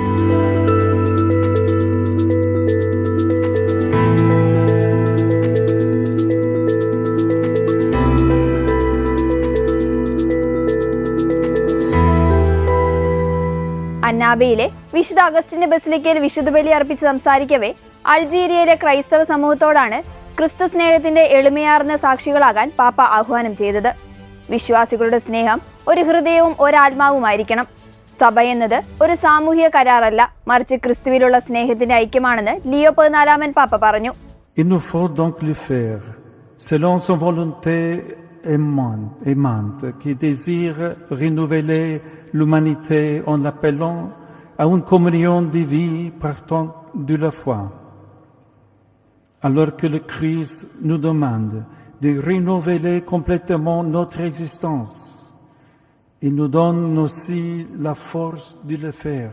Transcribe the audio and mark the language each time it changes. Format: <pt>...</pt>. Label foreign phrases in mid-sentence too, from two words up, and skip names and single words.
<ml>അന്നാബയിലെ വിശുദ്ധ അഗസ്റ്റിന്റെ ബസിലിക്കയിൽ വിശുദ്ധ ബലി അർപ്പിച്ച് സംസാരിക്കവേ അൾജീരിയയിലെ ക്രൈസ്തവ സമൂഹത്തോടാണ് ക്രിസ്തു സ്നേഹത്തിന്റെ എളിമയാർന്ന സാക്ഷികളാകാൻ പാപ്പ ആഹ്വാനം ചെയ്തത്. വിശ്വാസികളുടെ സ്നേഹം ഒരു ഹൃദയവും ഒരാത്മാവുമായിരിക്കണം. സഭ എന്നത് ഒരു സാമൂഹിക കരാറല്ല, മറിച്ച് ക്രിസ്തുവിലുള്ള സ്നേഹത്തിന്റെ ഐക്യമാണെന്ന് ലിയോ 14 പാപ്പ പറഞ്ഞു.</ml> <fr>Il nous faut donc le faire selon son volonté aimante qui désire renouveler l'humanité en l'appelant à une communion de vie partant de la foi. Alors que le Christ nous demande de renouveler complètement notre existence, il nous donne aussi la force de le faire.</fr>